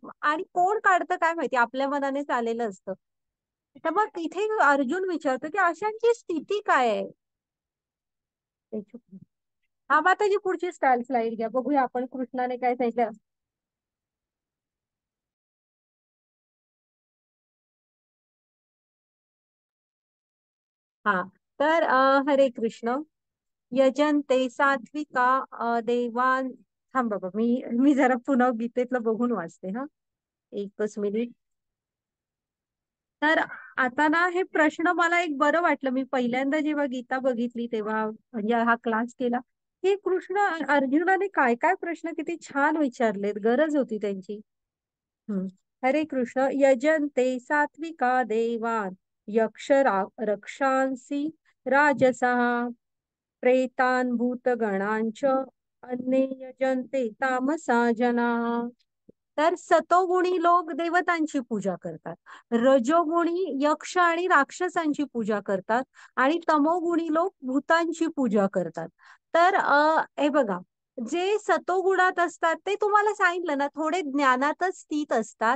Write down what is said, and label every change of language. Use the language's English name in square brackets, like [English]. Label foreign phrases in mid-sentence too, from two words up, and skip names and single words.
[Marathi] आणि कोण काढतं काय माहिती, आपल्या मनाने चाललेलं असतं. तर मग इथे अर्जुन विचारतो की अशांची स्थिती काय आहे. हा माताजी पुढची स्लाइड घ्या, बघूया आपण कृष्णाने काय सांगितलं. हा, तर [Sanskrit] हरे कृष्ण. यजन्ते सात्विका देवान. [Marathi] थांब बाबा, मी जरा पुन्हा गीतेतलं बघून वाचते. हा, एकच मिनिट. तर आता ना हे प्रश्न मला एक बरं वाटलं, मी पहिल्यांदा जेव्हा गीता बघितली तेव्हा, म्हणजे हा क्लास केला, हे कृष्ण अर्जुनाने काय काय प्रश्न किती छान विचारलेत, गरज होती त्यांची. [Sanskrit] हरे कृष्ण. यजन्ते सात्विका देवान रक्षांसी राजसः प्रेतान भूतगणांच अन्ये यजन्ते तामसा जनाः. [Marathi] तर सतोगुणी लोक देवतांची पूजा करतात, रजोगुणी यक्ष आणि राक्षसांची पूजा करतात, आणि तमोगुणी लोक भूतांची पूजा करतात. तर हे बघा, जे सतोगुणात असतात ते तुम्हाला सांगितलं ना, थोडे ज्ञानातच स्थित असतात.